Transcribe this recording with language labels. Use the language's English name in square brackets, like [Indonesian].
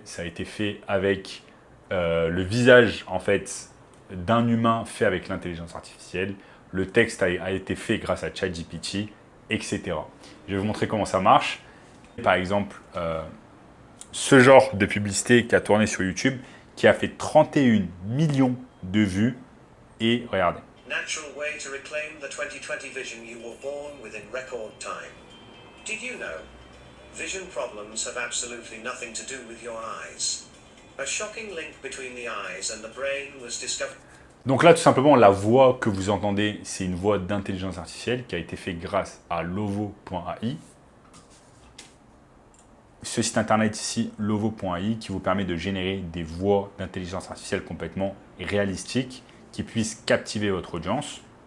[French] Ça a été fait avec le visage, en fait, d'un humain fait avec l'intelligence artificielle. Le texte a été fait grâce à ChatGPT, etc. Je vais vous montrer comment ça marche. Par exemple, ce genre de publicité qui a tourné sur YouTube, qui a fait 31 millions de vues. Et regardez. [English] Natural way to reclaim the 2020 vision you were born within record time. Did you know? Vision problems have absolutely nothing to do with your eyes. A shocking link between the eyes and the brain was discovered. [French] Donc là, tout simplement, la voix que vous entendez, c'est une voix d'intelligence artificielle qui a été faite grâce à Lovo.ai. Ce site internet ici, Lovo.ai, qui vous permet de générer des voix d'intelligence artificielle complètement réalistiques qui puissent captiver votre audience.